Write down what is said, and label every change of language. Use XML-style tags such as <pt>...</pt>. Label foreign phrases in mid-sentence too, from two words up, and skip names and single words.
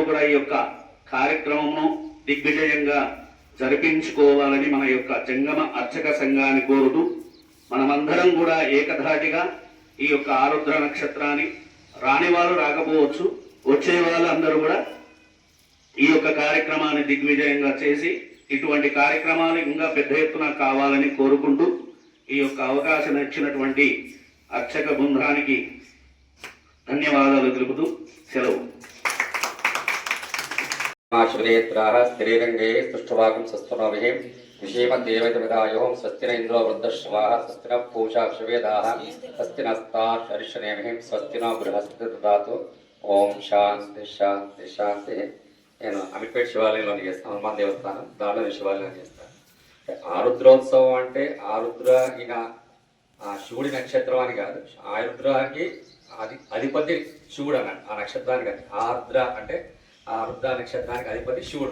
<te>కూడా ఈ యొక్క కార్యక్రమము దిగ్విజయంగా జరిపించుకోవాలని మన యొక్క జంగమ అర్చక సంఘాన్ని కోరుతూ మనమందరం కూడా ఏకధాటిగా ఈ యొక్క ఆరుద్ర నక్షత్రాన్ని రాని వాళ్ళు రాకపోవచ్చు, వచ్చే వాళ్ళు అందరూ కూడా ఈ యొక్క కార్యక్రమాన్ని దిగ్విజయంగా చేసి ఇటువంటి కార్యక్రమాలు ఇంకా పెద్ద ఎత్తున కావాలని కోరుకుంటూ ఈ యొక్క అవకాశం ఇచ్చినటువంటి అర్చక బృందానికి ధన్యవాదాలు తెలుపుతూ సెలవు.</te> <sa>स्त्रीरंगे स्तुष्टवाकं सस्तुनोभिः विषेमदेवतविदायोः स्वस्ति न इंद्रो वृद्धश्रवाः स्वस्ति न पूषा विषवेदाः स्वस्ति नस्तार्षनेमिः स्वस्ति नो बृहस्पति ददातु. ओम शांति शांति शांति.</sa> <te>నేను అమిట్పేట శివాలయంలో చేస్తాను, హనుమాన్ దేవస్థానం, దాంట్లో శివాలయం చేస్తాను. ఆరుద్రోత్సవం అంటే ఆరుద్ర ఈయన శివుడి నక్షత్రం అని కాదు, ఆరుద్రానికి అధిపతి శివుడు అన్నాడు. ఆ నక్షత్రానికి ఆరుద్ర అంటే ఆరుద్ర నక్షత్రానికి అధిపతి శివుడు.</te>